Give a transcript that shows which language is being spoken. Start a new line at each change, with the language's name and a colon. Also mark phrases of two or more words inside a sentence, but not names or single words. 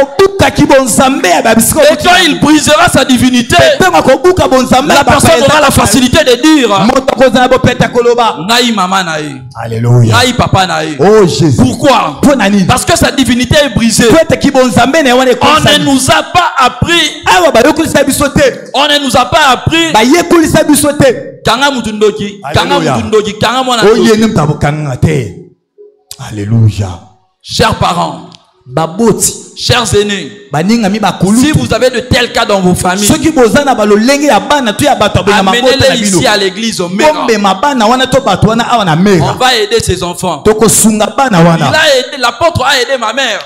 French: Et quand il brisera sa divinité, la personne aura la facilité de dire Naï maman naï. Alléluia. Naï papa naï. Oh Jésus. Pourquoi? Parce que sa divinité est brisée. On ne nous a pas appris. On ne nous a pas appris.
Lingala: Kanga mutundoki. Kanga mutundoki. Kanga mwana.
French: Alléluia. Chers parents, chers aînés, si vous avez de tels cas dans vos familles, amenez-les ici à l'église au Mera. On va aider ces enfants. L'apôtre a aidé ma mère.